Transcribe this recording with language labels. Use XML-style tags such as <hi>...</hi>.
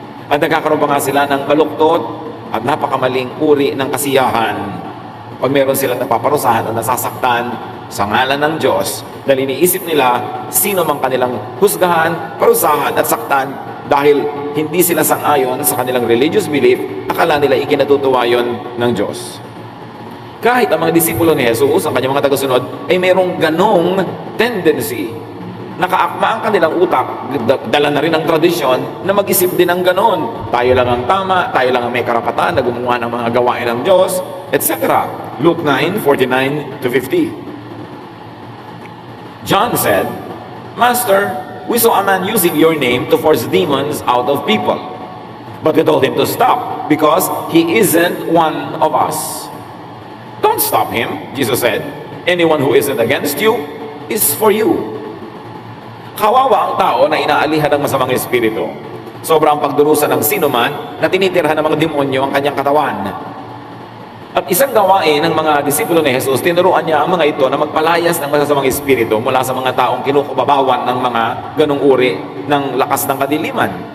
<tl>At nagkakaroon pa nga sila ng baluktot at napakamaling uri ng kasiyahan pag meron silang napaparusahan o nasasaktan sa ngalan ng Diyos dahil iniisip nila sino mang kanilang husgahan, parusahan at saktan dahil hindi sila sang-ayon sa kanilang religious belief, akala nila ikinatutuwa yun ng Diyos. Kahit ang mga disipulo ni Jesus, ang kanyang mga tagasunod, ay mayroong ganong tendency, nakaakma ang kanilang utak, dala na rin ang tradisyon na mag-isip din ng ganon. Tayo lang ang tama, tayo lang ang may karapatan na gumawa ng mga gawain ng Diyos, etc.</tl> <en>Luke 9:49 to 50. John said, "Master, we saw a man using your name to force demons out of people. But we told him to stop because he isn't one of us." "Don't stop him," Jesus said. "Anyone who isn't against you is for you."</en> <tl>Kawawa ang tao na inaalihan ng masamang espiritu. Sobrang pagdurusa ng sino man na tinitirhan ng mga demonyo ang kanyang katawan. At isang gawain ng mga disipulo ni Jesus, tinuruan niya ang mga ito na magpalayas ng masasamang espiritu mula sa mga taong kinukubabawan ng mga ganong uri ng lakas ng kadiliman.</tl>